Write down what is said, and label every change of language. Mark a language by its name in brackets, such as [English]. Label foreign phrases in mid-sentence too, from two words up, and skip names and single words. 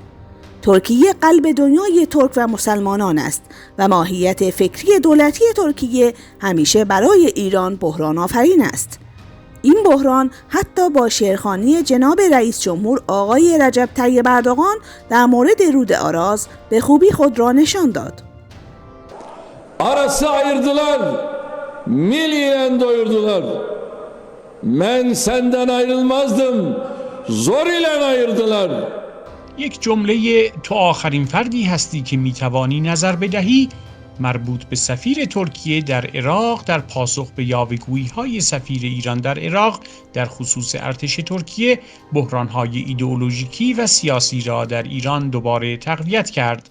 [Persian] ترکیه قلب دنیای ترک و مسلمانان است و ماهیت فکری دولتی ترکیه همیشه برای ایران بحران آفرین است. این بحران حتی با شعرخوانی جناب رئیس جمهور آقای رجب طیب اردوغان در مورد رود آراز به خوبی خود را نشان داد. [Azerbaijani] Arası ayırdılar, milliyen doyurdular. Men senden ayrılmazdım, zor ile ayırdılar. [Persian] یک جمله تو آخرین فردی هستی که میتوانی نظر بدهی مربوط به سفیر ترکیه در عراق در پاسخ به یاوه‌گویی‌های سفیر ایران در عراق در خصوص ارتش ترکیه بحران‌های ایدئولوژیکی و سیاسی را در ایران دوباره تقویت کرد.